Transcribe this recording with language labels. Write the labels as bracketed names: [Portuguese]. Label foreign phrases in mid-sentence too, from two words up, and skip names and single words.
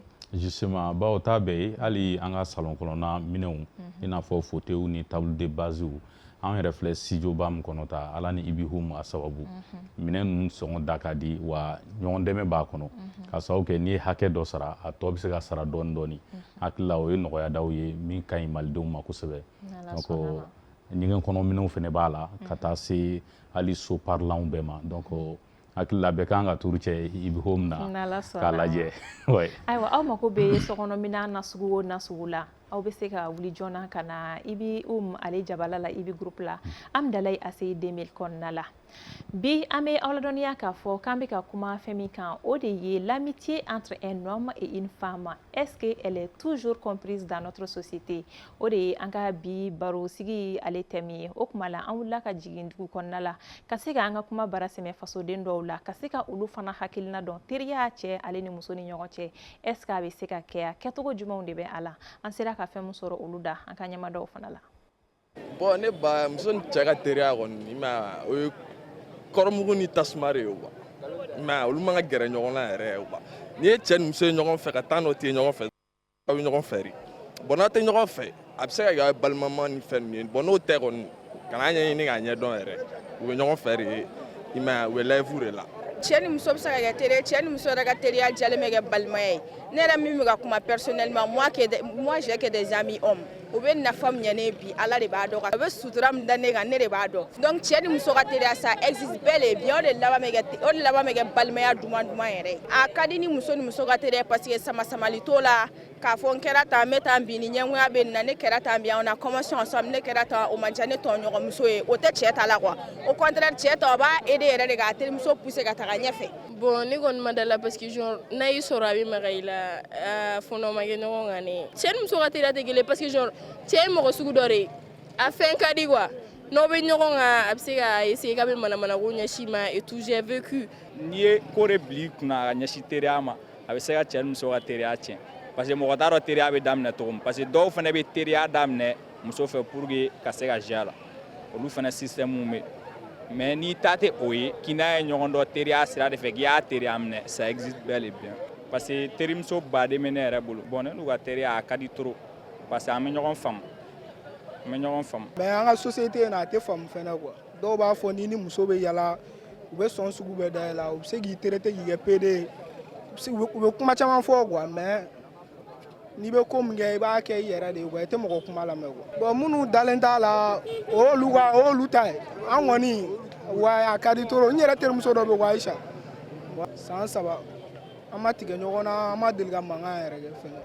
[Bambara] justement bawo ta bɛɛ ye hali an ka salon kɔnɔna minɛnw i n'a fɔ fauteuils ni [French] table de base [Bambara] an yɛrɛ filɛ studio ba min kɔnɔ ta ala ni Ibi Home a sababu minɛn ninnu sɔngɔ da ka di wa ɲɔgɔn dɛmɛ b'a kɔnɔ ka sababu kɛ n'i ye hakɛ dɔ sara a tɔ bɛ se ka sara dɔɔni dɔɔni hakili la o ye nɔgɔya daw ye min ka ɲi malidenw ma kosɛbɛ donc ɲɛgɛn kɔnɔ minɛnw fɛnɛ b'a la ka taa se hali so parilanw bɛɛ ma donc hakili la bɛɛ kan ka turu cɛ Ibi Home na k'a lajɛ ayiwa aw mako bɛ sokɔnɔ minan nasugu o nasugu la aw bɛ se ka wuli joona ka na Ibi ale jabala la Ibi groupe la am dalai ACI 2000 kɔnɔna la bi an bɛ aw ladɔnniya k'a fɔ k'an bɛ ka kuma fɛn min kan o de ye [French] l'amitié entre un homme et une femme est-ce qu'elle est toujours comprise dans notre société [Bambara] o de ye an ka bi baro sigi ale thème ye o kuma la an wulila ka jigin dugu kɔnɔna la ka se ka an ka kuma bara sɛmɛ fasoden dɔw la ka se ka olu fana hakilina dɔn teriya cɛ ale ni muso ni ɲɔgɔn cɛ [French] est-ce que [Bambara] a bɛ se ka kɛ kɛcogo jumɛnw de bɛ a la an sera ka fɛn min sɔrɔ olu da an ka ɲɛmadaw fana la bon ne ba muso ni cɛ ka teriya kɔni i ma o ye kɔrɔmugu ni tasuma de ye quoi mais olu man ka gɛrɛ ɲɔgɔn na yɛrɛ quoi n'i ye cɛ ni muso ye ɲɔgɔn fɛ ka taa n'o tɛ ɲɔgɔn fɛ aw bɛ ɲɔgɔn fɛ de bon n'a tɛ ɲɔgɔn fɛ a bɛ se ka kɛ balimama ni fɛn ninnu ye bon n'o tɛ kɔni kana ɲɛɲini k'a ɲɛdɔn yɛrɛ u bɛ ɲɔgɔn fɛ de i ma u bɛ live de la cɛ ni muso bɛ se ka kɛ teri cɛ ni muso yɛrɛ ka teriya jalen bɛ kɛ balimaya ye ne yɛrɛ min bɛ ka kuma [French] personnellement moi j'ai que des amis hommes [Bambara] u bɛ nafa min ɲɛ ne bi ala de b'a dɔn a bɛ sutura min da ne kan ne de b'a dɔn donc cɛ ni muso ka teriya [French] ça existe bel et bien [Bambara] o de laban bɛ kɛ balimaya duman yɛrɛ a ka di ni muso ka teriya [French] parce que [Bambara] sama-samali t'o la k'a fɔ n kɛra tan n bɛ tan bi ni ɲɛgoya bɛ nin na ne kɛra tan bi [French] on a commencé ensemble [Bambara] ne kɛra tan o man ca ne tɔɲɔgɔn muso ye o tɛ cɛ ta la quoi [French] au contraire [Bambara] cɛ ta o b'a aider yɛrɛ de k'a terimuso pousser ka taga ɲɛfɛ bon ne kɔni ma da la [French] parce que [Bambara] genre n'a y'i sɔrɔ a bɛ maga i la fɔnɔ ma kɛ ɲɔgɔn kan ne cɛ ni muso ka teriya tɛ kelen [French] parce que [Bambara] genre cɛ ye mɔgɔ sugu dɔ de ye a fɛn ka di quoi n'aw bɛ ɲɔgɔn kan a bɛ se ka essayer k'a bɛ manamana ko ɲɛsin ma [French] et tout j'ai vécu [Bambara] n'i ye ko de bila i kunna ka ɲɛsin teriya ma a bɛ se ka cɛ ni muso ka teriya tiɲɛ [French] parce que [Bambara] mɔgɔ t'a dɔn teriya bɛ daminɛ cogo min [French] parce que [Bambara] dɔw fana bɛ teriya daminɛ muso fɛ [French] pour que [Bambara] ka se ka jɛ a la olu fana système bɛ mais n'i ta tɛ o ye k'i n'a ye ɲɔgɔn dɔn teriya sira de fɛ k'i y'a teriya minɛ [French] ça existe bel et bien parce que [Bambara] terimuso baden bɛ ne yɛrɛ bolo bon ne n'u ka teriya a ka di trop [French] parce que [Bambara] an bɛ ɲɔgɔn faamu mais an ka société in na a tɛ faamu fɛnɛ quoi dɔw b'a fɔ ni muso bɛ yala u bɛ sɔn sugu bɛɛ da la u bɛ se k'i traiter k'i kɛ PD u bɛ kuma caman fɔ quoi mais n'i bɛ ko min kɛ i b'a kɛ i yɛrɛ de ye quoi i tɛ mɔgɔ kuma lamɛn quoi bon minnu dalen t'a la o y'olu ta ye an kɔni wa a ka di trop n yɛrɛ terimuso dɔ bɛ ko Ayisa san 3 an ma tigɛ ɲɔgɔn na an ma deli ka mankan yɛrɛ kɛ fɛnɛ